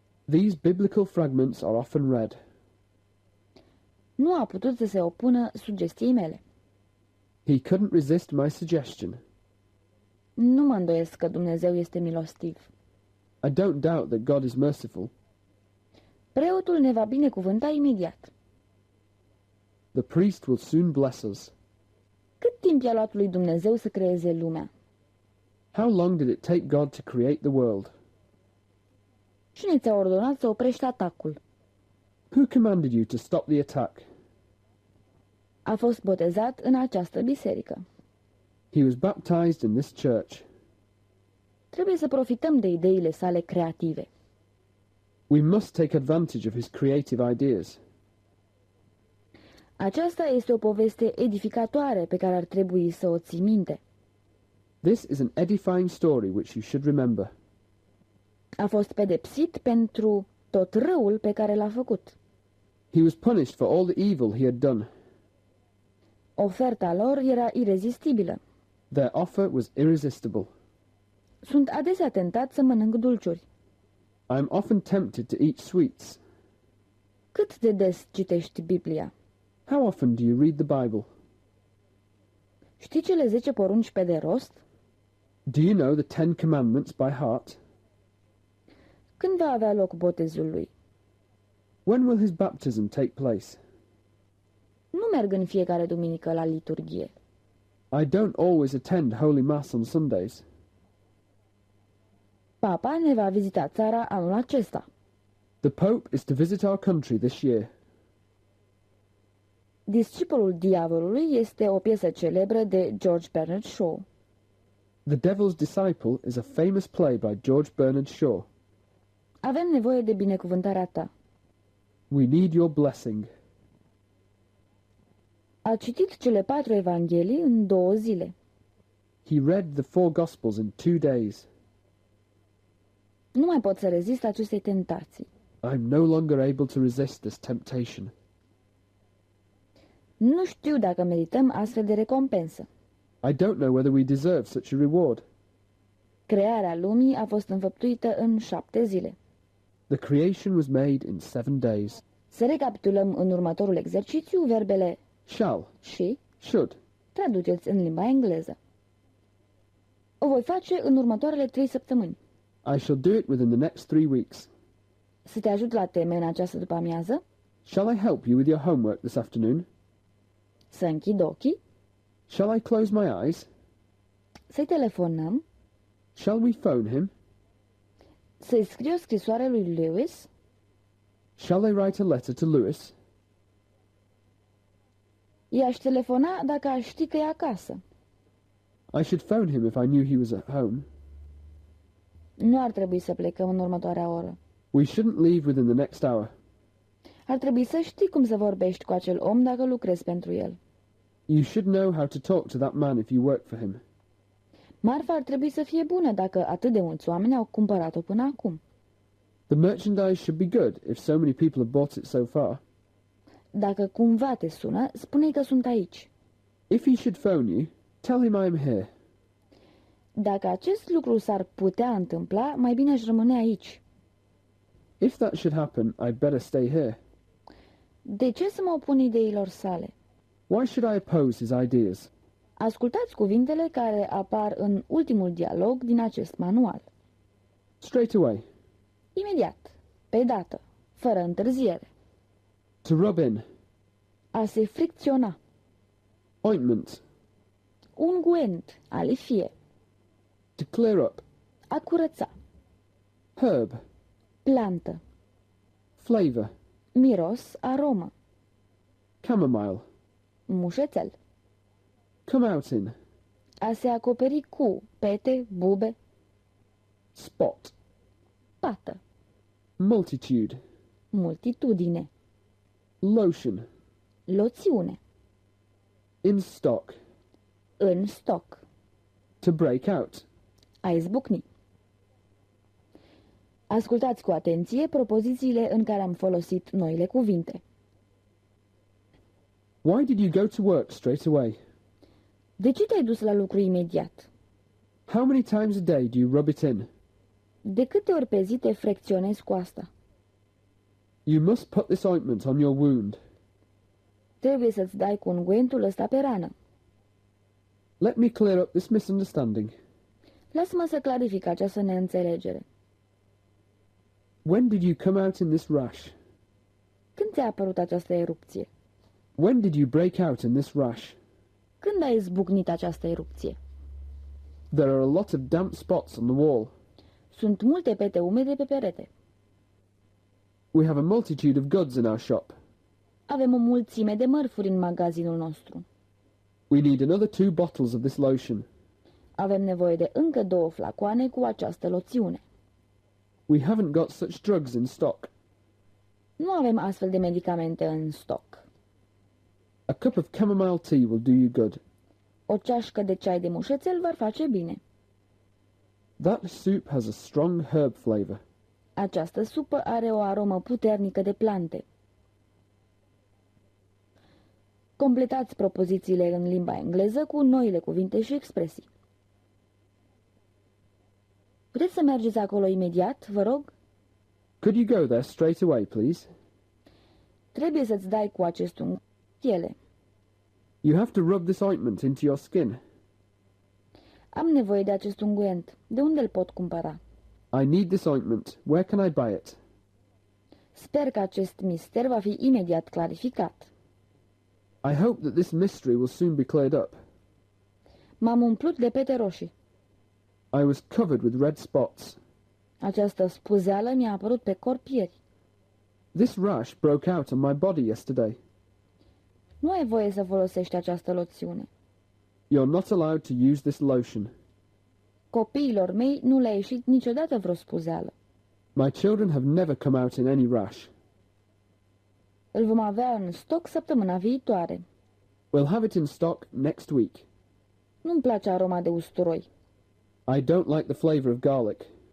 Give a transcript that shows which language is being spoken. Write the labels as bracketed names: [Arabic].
[English] These biblical fragments are often read. [Romanian] Nu a putut să se opună sugestiei mele. [English] He couldn't resist my suggestion. [Romanian] Nu mă îndoiesc că Dumnezeu este milostiv. [English] I don't doubt that God is merciful. [Romanian] Preotul ne va binecuvânta imediat. [English] The priest will soon bless us. [Romanian] Cât timp i-a luat lui Dumnezeu să creeze lumea? [English] How long did it take God to create the world? [Romanian] Cine ți-a ordonat să oprești atacul? [English] Who commanded you to stop the attack? [Romanian] A fost botezat în această biserică. [English] He was baptized in this church. [Romanian] Trebuie să profităm de ideile sale creative. [English] We must take advantage of his creative ideas. [Romanian] Aceasta este o poveste edificatoare pe care ar trebui să o ții minte. [English] This is an edifying story which you should remember. [Romanian] A fost pedepsit pentru tot răul pe care l-a făcut. [English] He was punished for all the evil he had done. [Romanian] Oferta lor era irezistibilă. [English] Their offer was irresistible. [Romanian] Sunt adesea tentat să mănânc dulciuri. [English] I am often tempted to eat sweets. [Romanian] Cât de des citești Biblia? [English] How often do you read the Bible? [Romanian] Știi cele 10 porunci pe de rost? [English] Do you know the 10 Commandments by heart? [Romanian] Când va avea loc botezul lui? [English] When will his baptism take place? [Romanian] Nu merg în fiecare duminică la liturghie. [English] I don't always attend Holy Mass on Sundays. [Romanian] Papa ne va vizita țara anul acesta. [English] The Pope is to visit our country this year. [Romanian] Discipolul diavolului este o piesă celebră de George Bernard Shaw. [English] The Devil's Disciple is a famous play by George Bernard Shaw. [Romanian] Avem nevoie de binecuvântarea ta. [English] We need your blessing. [Romanian] A citit cele 4 evanghelii în 2 zile. [English] He read the 4 Gospels in 2 days. [Romanian] Nu mai pot să rezist acestei tentații. [English] I'm no longer able to resist this temptation. [Romanian] Nu știu dacă merităm astfel de recompensă. [English] I don't know whether we deserve such a reward. [Romanian] Crearea lumii a fost înfăptuită în 7 zile. [English] The creation was made in 7 days. [Romanian] Să recapitulăm în următorul exercițiu verbele [English] Shall, [Romanian] și [English] should. [Romanian] traduceți în limba engleză. O voi face în următoarele 3 săptămâni. [English] I shall do it within the next 3 weeks. [Romanian] Să te ajut la teme în această după-amiază? [English] Shall I help you with your homework this afternoon? [Romanian] Să închid ochii? [English] Shall I close my eyes? [Romanian] Să-i telefonăm? [English] Shall we phone him? [Romanian] Să-i scriu o scrisoare lui Lewis? [English] Shall I write a letter to Lewis? [Romanian] I-aș telefona dacă aș ști că e acasă. [English] I should phone him if I knew he was at home. [Romanian] Nu ar trebui să plecăm în următoarea oră. [English] We shouldn't leave within the next hour. [Romanian] Ar trebui să știi cum să vorbești cu acel om dacă lucrezi pentru el. [English] You should know how to talk to that man if you work for him. [Romanian] Marfa ar trebui să fie bună dacă atât de mulți oameni au cumpărat-o până acum. [English] The merchandise should be good if so many people have bought it so far. [Romanian] Dacă cumva te sună, spune-i că sunt aici. [English] If he should phone you, tell him I am here. [Romanian] Dacă acest lucru s-ar putea întâmpla, mai bine aș rămâne aici. [English] If that should happen, I'd better stay here. [Romanian] De ce să mă opun ideilor sale? [English] Why should I oppose his ideas? [Romanian] Ascultați cuvintele care apar în ultimul dialog din acest manual. [English] Straight away. [Romanian] Imediat, pe dată, fără întârziere. [English] To rub in. [Romanian] A se fricționa. [English] Ointment. [Romanian] Unguent, alifie. [English] To clear up. [Romanian] A curăța. [English] Herb. [Romanian] Plantă. [English] Flavor. [Romanian] Miros, aromă. [English] Chamomile. [Romanian] Mușețel. [English] Come out in. [Romanian] A se acoperi cu pete, bube. [English] Spot. [Romanian] Pată. [English] Multitude. [Romanian] Multitudine. [English] Lotion. [Romanian] Loțiune. [English] In stock. [Romanian] În stoc. [English] To break out. [Romanian] A izbucni. Ascultați cu atenție propozițiile în care am folosit noile cuvinte. [English] Why did you go to work straight away? [Romanian] De ce te-ai dus la lucru imediat? [English] How many times a day do you rub it in? [Romanian] De câte ori pe zi te frecționezi cu asta? [English] You must put this ointment on your wound. [Romanian] Trebuie să-ți dai cu ungüentul ăsta pe rană. [English] Let me clear up this misunderstanding. [Romanian] Lasă-mă să clarific această neînțelegere. [English] When did you come out in this rash? [Romanian] Când ți-a apărut această erupție? [English] When did you break out in this rash? [Romanian] Când a izbucnit această erupție? [English] There are a lot of damp spots on the wall. [Romanian] Sunt multe pete umede pe perete. [English] We have a multitude of goods in our shop. [Romanian] Avem o mulțime de mărfuri în magazinul nostru. [English] We need another 2 bottles of this lotion. [Romanian] Avem nevoie de încă 2 flacoane cu această loțiune. [English] We haven't got such drugs in stock. [Romanian] Nu avem astfel de medicamente în stoc. [English] A cup of chamomile tea will do you good. [Romanian] O ceașcă de ceai de mușețel v-ar face bine. [English] That soup has a strong herb flavor. [Romanian] Această supă are o aromă puternică de plante. Completați propozițiile în limba engleză cu noile cuvinte și expresii. Puteți să mergeți acolo imediat, vă rog? [English] Could you go there straight away, please? [Romanian] Trebuie să-ți dai cu acest piele. [English] You have to rub this ointment into your skin. [Romanian] Am nevoie de acest unguent. De unde îl pot cumpăra? [English] I need this ointment. Where can I buy it? [Romanian] Sper că acest mister va fi imediat clarificat. [English] I hope that this mystery will soon be cleared up. [Romanian] M-am umplut de pete roșii. [English] I was covered with red spots. [Romanian] Această spuzeală mi-a apărut pe corp ieri. [English] This rash broke out on my body yesterday. [Romanian] Nu ai voie să folosești această loțiune. [English] You're not allowed to use this lotion. [Romanian] Copiilor mei nu le-a ieșit niciodată vreo spuzeală. [English] My children have never come out in any rash. [Romanian] Îl vom avea în stoc săptămâna viitoare. [English] We'll have it in stock next week. [Romanian] Nu-mi place aroma de usturoi. [English] I don't like the flavor of garlic.